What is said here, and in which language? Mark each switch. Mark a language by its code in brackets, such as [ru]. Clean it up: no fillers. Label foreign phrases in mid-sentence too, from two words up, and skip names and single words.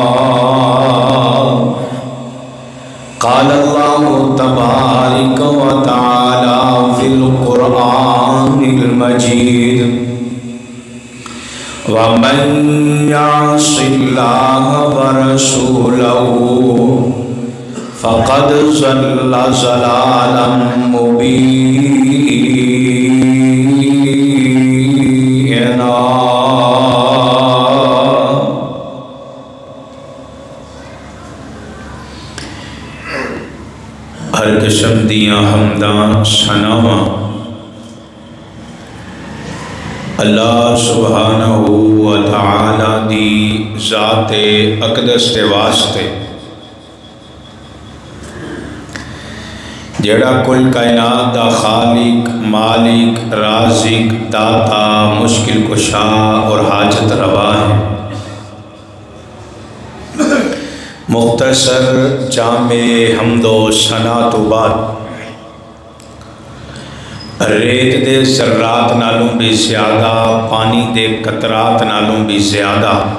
[ar] قال الله تبارك وتعالى في القرآن المجيد: ومن يعص الله ورسوله فقد ضل ضلالا مبينا. [pa] ہر قسم دیاں حمداں ثناواں [ar] اللہ سبحانہ و تعالی [pa] دی ذات اقدس دے واسطے جڑا کل کائنات دا خالق، مالک، رازق، داتا، [ur] مشکل کشا اور حاجت روا ہے. [pa] مختصر جامع حمد و ثنا تو بعد ریت دے ذرات نالوں بھی زیادہ، پانی دے قطرات نالوں بھی زیادہ،